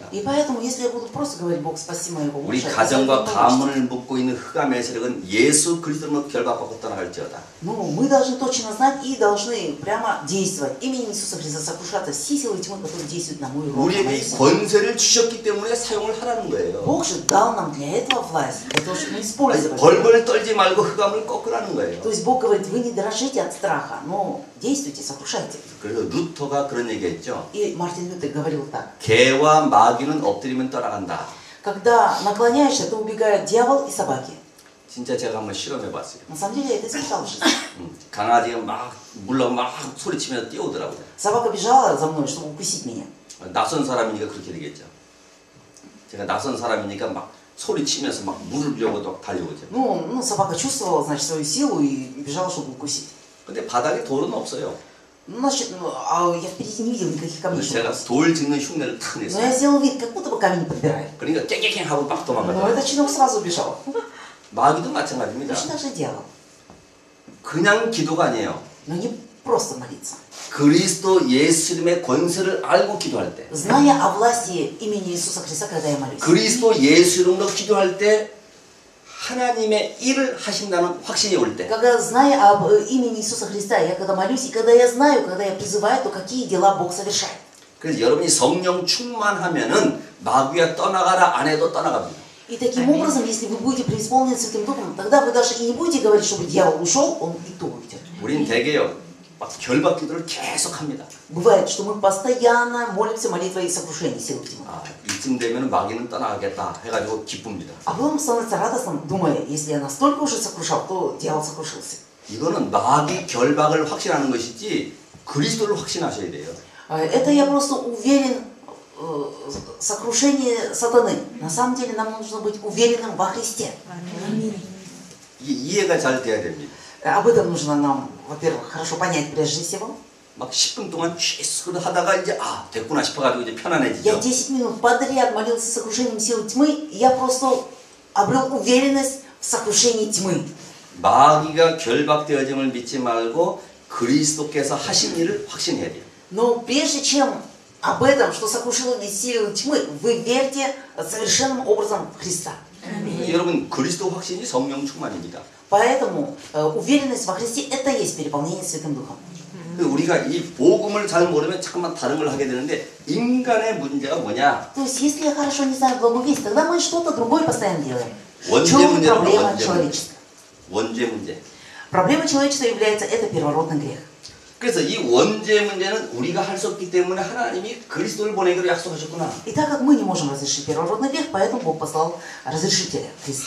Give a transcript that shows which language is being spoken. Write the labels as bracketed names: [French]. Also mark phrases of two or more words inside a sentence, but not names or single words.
[Russian] И поэтому, если я буду просто говорить, Бог, спаси моего [Korean] 우리 [Russian] мужа, [Korean] 가정과 가문을 묶고 있는 흑암의 세력은 예수 그리스도로 결박받고 떠나갈지어다. [Russian] ну, мы должны точно знать и должны прямо действовать. Именем Иисуса Христа сокрушаться все силы тьмы, которые действуют на мой род. на [Korean] 우리에게 [Russian] мою [Korean] 이 [Russian] семью. [Korean] 권세를 주셨기 때문에 사용을 하라는 거예요. [Russian] Бог же дал нам для этого власть, для того, чтобы мы [Korean] 아니, [Russian] использовали. [Korean] 벌벌 떨지 말고 흑암을 꺾으라는 거예요. [Russian] То есть Бог говорит, вы не дрожите от страха, но действуйте, сокрушайте. [Korean] 그래서 루터가 그런 얘기했죠. [Russian] И Мартин Лютер говорил так. [Korean] 개와 마귀는 엎드리면 떠나간다. [Russian] Когда наклоняешься, то убегают дьявол и собаки. [Korean] 진짜 제가 한번 실험해봤어요. [Russian] На самом деле я это испытал в жизни. [Korean] 강아지가 막 물러 막 소리치면서 뛰어오더라고요. [Russian] Собака бежала за мной, чтобы укусить меня. [Korean] 낯선 사람이니까 그렇게 되겠죠. 제가 낯선 사람이니까 막 소리치면서 막 물을 비우고 또 달려오죠. [Russian] Ну, собака чувствовала, значит, свою силу и бежала, чтобы укусить. [Korean] 근데 바닥에 돌은 없어요. [Russian] Значит, а я впереди не видел никаких камней. [Korean] 제가 돌 짚는 흉내를 탁 [Russian] Но [Korean] 냈어요. [Russian] я сделал вид, как будто бы камень подбирает. [Korean] 그러니까 깨깨깨 하고 막 [Russian] Но [Korean] 도망가죠. [Russian] этот щенок сразу убежал. [Korean] 마귀도 마찬가지입니다. [Russian] Точно так же дьявол. [Korean] 그냥 기도가 아니에요. [Russian] Но не просто молиться. [Korean] 그리스도 예수 이름의 권세를 알고 기도할 때, [Russian] Зная о власти имени Иисуса Христа, когда я молюсь. [Korean] 그리스도 예수 이름으로 기도할 때 하나님의 일을 하신다는 확신이 올 때, [Russian] Когда, зная об имени Иисуса Христа, я когда молюсь, и когда я знаю, когда я призываю, то какие дела Бог совершает. [Korean] 그래서 여러분이 성령 충만하면은 마귀가 떠나가라 안 해도 떠나갑니다. [Russian] И таким образом, если вы будете преисполнены Святым Духом, тогда вы даже и не будете говорить, чтобы дьявол ушел, он и то уйдет. [Korean] 우린 대개요 막 결박 기도를 계속 합니다. [Russian] Бывает, что мы постоянно молимся молитвой сокрушения сил тьмы. [Korean] 아, 이쯤 되면 마귀는 떠나가겠다 해가지고 기쁩니다. [Russian] А потом становится радостным, думая, если я настолько уже сокрушал, то дьявол сокрушился. [Korean] 이거는 마귀 결박을 확신하는 것이지 그리스도를 확신하셔야 돼요. [Russian] Это я просто уверен в сокрушении сатаны. На самом деле нам нужно быть уверенным во Христе. [Korean] 이게 이해가 잘 돼야 됩니다. [Russian] Об этом нужно нам, во-первых, хорошо понять прежде всего. [Korean] 막 10분 동안 취소를 하다가 이제 아 됐구나 싶어가지고 이제 [Russian] Я [Korean] 편안해지죠. [Russian] 10 минут подряд молился сокрушением сил тьмы, и я просто обрел уверенность в сокрушении тьмы. [Korean] 마귀가 결박되어짐을 믿지 말고 그리스도께서 하신 일을 확신해야 돼요. [Russian] Но прежде чем об этом, что сокрушило силу тьмы, вы верьте совершенным образом в Христа. [Korean] 여러분 그리스도 확신이 성령 충만입니다. [Russian] Поэтому уверенность во Христе – это есть переполнение Святым Духом. [Korean] 우리가 이 복음을 잘 모르면 잠깐만 다른 걸 하게 되는데 인간의 문제가 뭐냐? [Russian] То есть, если я хорошо не знаю Благую весть, тогда мы что-то другое постоянно делаем. В [Korean] 원죄 [Russian] чем [Korean] 문제라고 [Russian] проблема [Korean] 원죄 [Russian] человечества? [Korean] 원죄 문제. [Russian] Проблема человечества является это первородный грех. [Korean] 그래서 이 원죄 문제는 우리가 할 수 없기 때문에 하나님이 그리스도를 보내기로 약속하셨구나. [Russian] И так как мы не можем разрешить первородный грех, поэтому Бог послал разрешителя Христа.